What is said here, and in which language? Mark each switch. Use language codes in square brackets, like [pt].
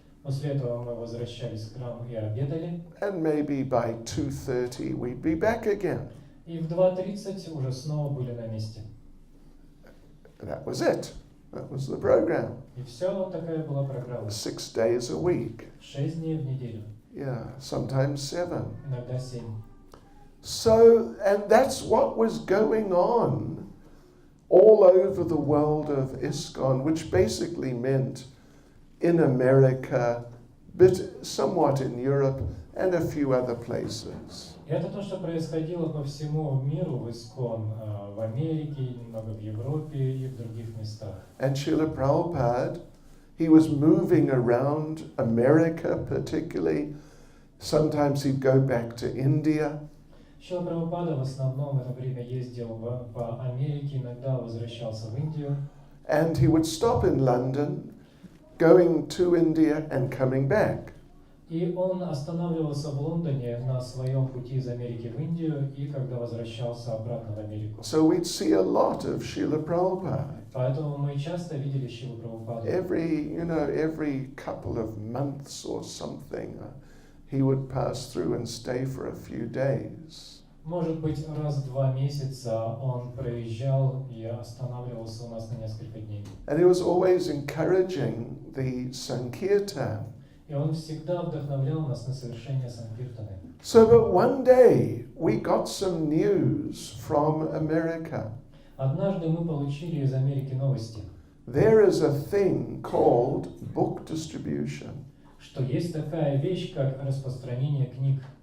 [ru] После этого мы возвращались в храм и обедали. [en] And maybe by 2:30 we'd be back again. [ru] И в 2:30 уже снова были на месте. [en] That was it. That was the program. [ru] И все, вот такая была программа. [en] 6 days a week. [ru] 6 дней в неделю. [en] Yeah, sometimes 7. [ru] Иногда 7. [en] So, and that's what was going on all over the world of ISKCON, which basically meant in America, but somewhat in Europe and a few other places. [ru] И это то, что происходило по всему миру в ISKCON, в Америке, немного в Европе и в других местах. [en] And Srila Prabhupada, he was moving around America particularly. Sometimes he'd go back to India. [ru] Шрила Прабхупада в основном это время ездил по Америке, иногда возвращался в Индию. [en] And he would stop in London, going to India and coming back. [ru] И он останавливался в Лондоне на своем пути из Америки в Индию, и когда возвращался обратно в Америку. [en] So we'd see a lot of Srila Prabhupada. [ru] Поэтому мы часто видели Шрилу Прабхупаду. [en] Every couple of months or something, he would pass through and stay for a few days. [ru] Может быть, раз в 2 месяца он проезжал и останавливался у нас на несколько дней. [en] And he was always encouraging the Sankirtan. [ru] И он всегда вдохновлял нас на совершение санкиртаны. [en] So, but one day we got some news from America. [ru] Однажды мы получили из Америки новости, [en] There is a thing called book distribution. [ru] что есть такая вещь, как распространение книг.